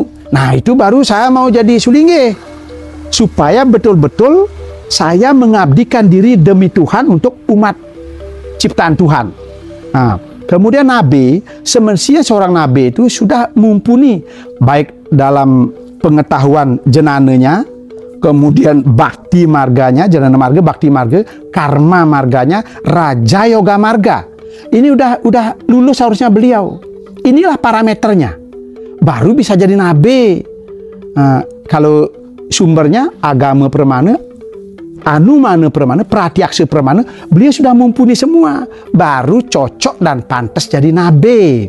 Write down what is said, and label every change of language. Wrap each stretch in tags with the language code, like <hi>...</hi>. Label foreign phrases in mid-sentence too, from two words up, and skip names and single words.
<id>Nah itu baru saya mau jadi sulingge, supaya betul-betul saya mengabdikan diri demi Tuhan untuk umat ciptaan Tuhan. Nah, kemudian nabi, semestinya seorang nabi itu sudah mumpuni baik dalam pengetahuan jenananya, kemudian bakti marganya, jenana marga, bakti marga, karma marganya, raja yoga marga. Ini udah lulus harusnya beliau. Inilah parameternya. Baru bisa jadi nabi. Nah, kalau sumbernya agama Permana, Anumana Permana, Pratyaksa Permana, beliau sudah mumpuni semua, baru cocok dan pantas jadi nabi.</id>